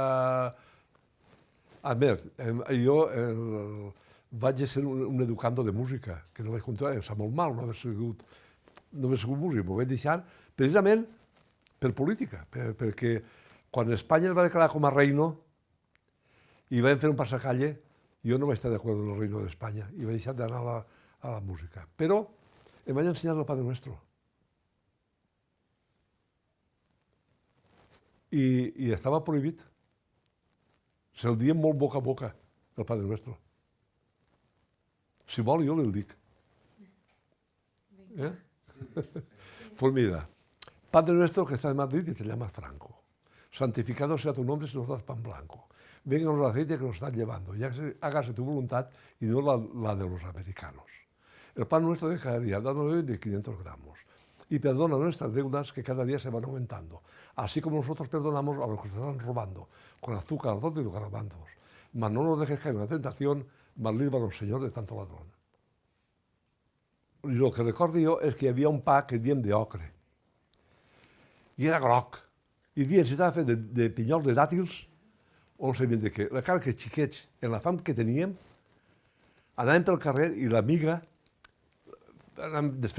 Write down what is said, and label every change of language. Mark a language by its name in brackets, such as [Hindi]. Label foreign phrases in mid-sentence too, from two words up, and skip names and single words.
[Catalan] A més, jo vaig ser un educando de música, que no vaig continuar, em sap molt mal no haver sigut músic, m'ho vaig deixar precisament per política, perquè quan Espanya es va declarar com a reino i vam fer un passacalle, jo no vaig estar d'acord amb el reino d'Espanya i vaig deixar d'anar a la música. Però em vaig ensenyar el Padre Nuestro. I estava prohibit. Se'l diem molt boca a boca, el Padre Nuestro. Si vol, jo li el dic. [Spanish] Pues mira, Padre Nuestro que está en Madrid y te llamas Franco. Santificado sea tu nombre si nos das pan blanco. Venga el aceite que nos están llevando. Y hágase tu voluntad y no la de los americanos. El pan nuestro de cada día, danos hoy de 500 gramos. Y perdona nuestras deudas que cada día se van aumentando, así como nosotros perdonamos a los que se están robando, con azúcar, arroz y garbanzos. Mas no nos dejes caer en la tentación, mas líbranos, Señor, de tanto ladrón. [Catalan] I el que recordo jo és que hi havia un pa que diem d'ocre. I era groc. I dient, si estava fet de pinyols de dàtils, o no sabien de què. La cara que xiquets, en la fam que teníem, anàvem pel carrer i la miga anàvem desfent-la.